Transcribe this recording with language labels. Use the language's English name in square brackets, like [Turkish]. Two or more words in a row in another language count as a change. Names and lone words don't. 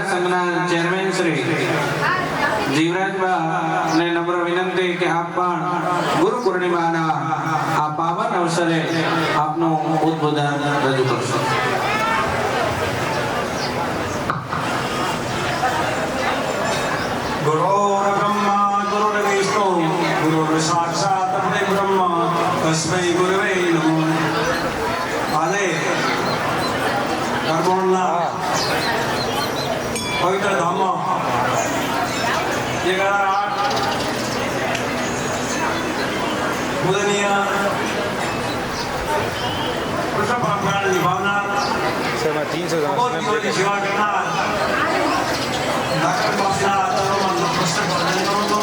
[Gujarati] આશ્રમના ચેરમેન શ્રી જીવરાજબા ને નમ્ર વિનંતી કે આપ પણ ગુરુ પૂર્ણિમાના આ પાવન અવસરે આપનું ઉદ્બોધન રજૂ કરશો. [Sanskrit] गुरुर्ब्रह्मा गुरुर्विष्णु गुरुर्साक्षात् परब्रह्म तस्मै गुरवे नमः. [Gujarati] આજે કરબોણના પવિત્ર ધામમાં 11/8 પૂજનીય કૃષ્ણ પરંપરાને નિભાવનાર ભગવદ ગીતાની સેવા કરનાર ડાક્ટર બાપના આચરણમાં નમસ્તે પ્રદાન કરું છું.